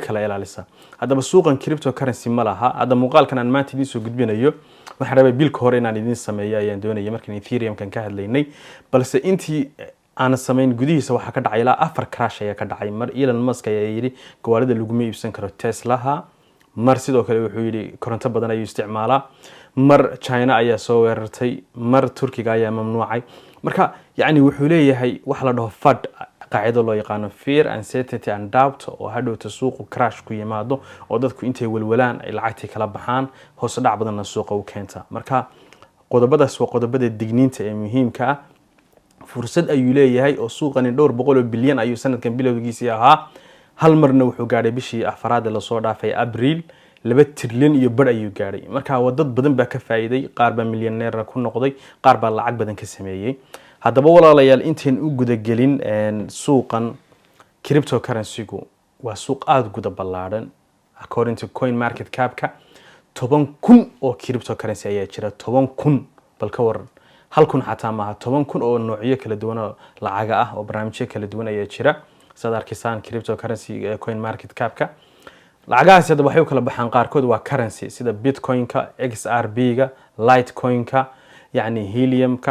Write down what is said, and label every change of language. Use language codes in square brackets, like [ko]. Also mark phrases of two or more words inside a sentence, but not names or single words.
[so] kala ilaalisa hadaba suuqan cryptocurrency ma laha hada muuqaalkan aan maanta idin soo gudbinayo waxaan rabaa bilka hore inaan idin sameeyo ayaan doonayay markaan Ethereum kan ka hadlaynay balse intii aan sameyn gudihiisa waxa ka dhacay ilaa 4 crash ayaa ka dhacay mar Elon Musk ayaa yiri gawaarida lagu ma iibsan karo Tesla mar sidoo kale wuxuu yiri koronto badan ayuu isticmaalaa mar China ayaa soo weerartay mar Turkiga ayaa mamnuucay marka yani wuxuu leeyahay wax la dhaho FUD qaacido loo yaqaan [en] fear uncertainty and doubt [so] oo hadhowta suuqu crash ku yimaado oo dadku intay walwalaan ay lacagtii kala baxaan hoos dhac badan suuqa u keenta marka qodobadaas waa qodobada digniinta ee muhiimka ah fursad ayuu leeyahay oo suuqani dhowr boqol bilyan ayuu sanadkan bilowgiisii ahaa hal marna wuxuu gaaray bishii afraad la soo dhaafay Abriil 2 trilyan iyo bar ayuu gaaray marka wadad badan baa ka faa'iiday qaar baa milyaneer ku noqday qaar baa lacag badan ka sameeyay hadaba walaalayaal intiin u guda gelin suuqan cryptocurrency-gu waa suuq aad guda ballaaran [en] according to [so] coin market cap-ka 10,000 oo cryptocurrency ayaa jira 10,000 bal ka waran hal kun xataa maaha 10,000 oo noocyo kala duwan oo lacag ah oo barnaamijyo kala duwan ayaa jira sadarkiisaan cryptocurrency coin market cap-ka lacagahaas hadda waxay kala baxaan qaarkood waa currency sida Bitcoin-ka XRP-ga Litecoin-ka yani Helium-ka